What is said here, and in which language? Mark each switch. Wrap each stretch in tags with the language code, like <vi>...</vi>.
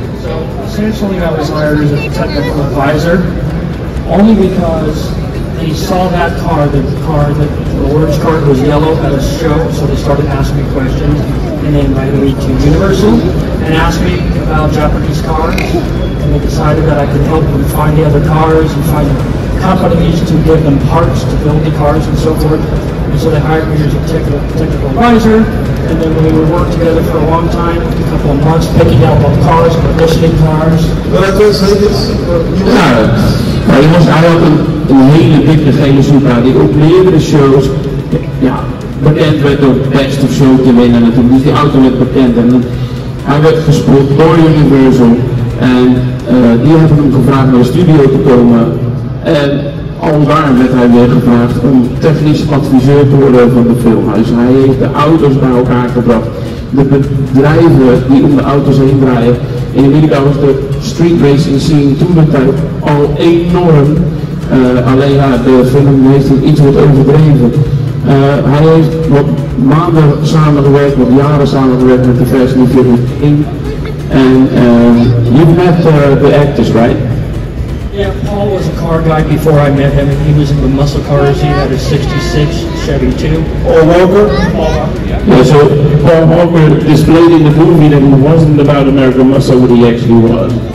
<en>So essentially I was hired as a technical advisor only because they saw that car, the orange car was yellow at a show, so they started asking me questions, and they invited me to Universal and asked me about Japanese cars, and they decided that I could help them find the other cars and find companies to give them parts to build the cars and so forth. And so they hired me as a technical advisor, and then we would work together for a long time, a couple of months, picking out all the cars, commissioning cars.</en> <nl>Ja, jongens, hij had een hele dikke gele Supra die op meerdere shows bekend werd door Best of Show te winnen natuurlijk. Dus die auto werd bekend en hij werd gespot door Universal en die hebben hem gevraagd naar de studio te komen en al daar werd hij weer gevraagd om technisch adviseur te worden van de film. Dus hij heeft de auto's bij elkaar gebracht, de bedrijven die om de auto's heen draaien. In Amerika was de street racing scene toen de tijd al enorm. Alleen ja, de film heeft iets wat overdreven. Hij heeft wat maanden samengewerkt, wat jaren samengewerkt met de Fast and Furious 1.</nl> <en>And you've met the actors, right? Yeah, Paul was a car guy before I met him. He was in the muscle cars. He had a 66 Chevy too. Paul Walker? Yeah, so Paul Walker displayed in the movie that he wasn't about American muscle, but he actually was.</en>